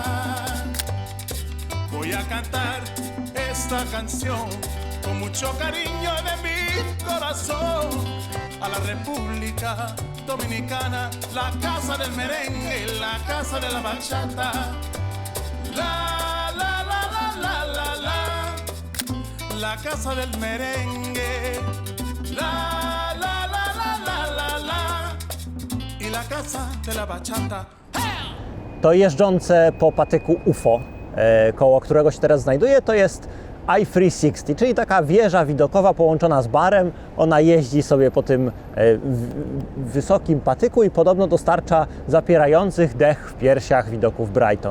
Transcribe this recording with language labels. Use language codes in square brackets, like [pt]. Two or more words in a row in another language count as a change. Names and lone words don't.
[es] Voy a cantar esta canción con mucho cariño de mi corazón a la República Dominicana, la casa del merengue y la casa de la bachata. La la la la la la la, la casa del merengue. La la la la la la la, y la casa de la bachata. [pl] To jeżdżące po patyku UFO, koło którego się teraz znajduję, to jest I-360, czyli taka wieża widokowa połączona z barem. Ona jeździ sobie po tym wysokim patyku i podobno dostarcza zapierających dech w piersiach widoków Brighton.